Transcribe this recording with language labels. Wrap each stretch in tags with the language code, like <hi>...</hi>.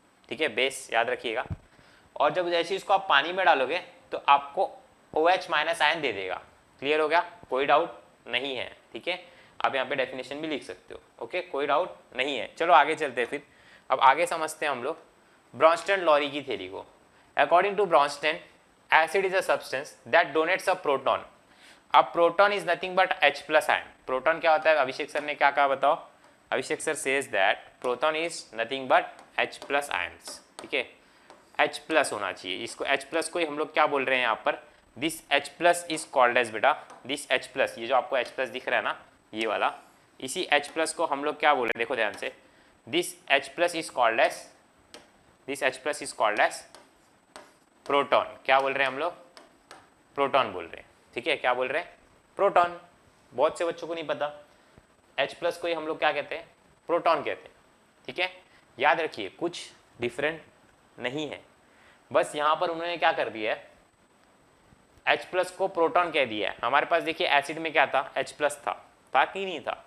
<hi>ठीक है, बेस याद रखिएगा। और जब जैसे इसको आप पानी में डालोगे तो आपको OH माइनस आयन दे देगा। क्लियर हो गया? कोई डाउट नहीं है? ठीक है, आप यहाँ पे डेफिनेशन भी लिख सकते हो। ओके, कोई डाउट नहीं है? चलो आगे चलते हैं फिर। अब आगे समझते हैं हम लोग ब्रॉन्स्टन लॉरी की थ्योरी को।</hi> <en>According to Bronsted, acid is a substance that donates a proton. A proton is nothing but H plus ion.</en> <hi>Proton क्या होता है? अभिषेक सर ने क्या कहा बताओ?</hi> <en>Abhishek sir says that proton is nothing but H plus ions.</en> <hi>ठीक है, H plus होना चाहिए। इसको H plus को ही हम लोग क्या बोल रहे हैं यहाँ पर?</hi> <en>This H plus is called as बेटा, this H plus,</en> <hi>ये जो आपको H plus दिख रहा है ना, ये वाला, इसी H plus को हम लोग क्या बोल रहे हैं? देखो ध्यान से,</hi> <en>this H plus is called as, this H plus is called as proton.</en> <hi>क्या बोल रहे हैं हम लोग? प्रोटॉन बोल रहे हैं। ठीक है, क्या बोल रहे हैं? प्रोटॉन। बहुत से बच्चों को नहीं पता, H प्लस को ही हम लोग क्या कहते हैं? प्रोटॉन कहते हैं। ठीक है, याद रखिए कुछ डिफरेंट नहीं है, बस यहाँ पर उन्होंने क्या कर दिया है? H प्लस को प्रोटॉन कह दिया है। हमारे पास देखिए एसिड में क्या था? H प्लस था कि नहीं था?</hi>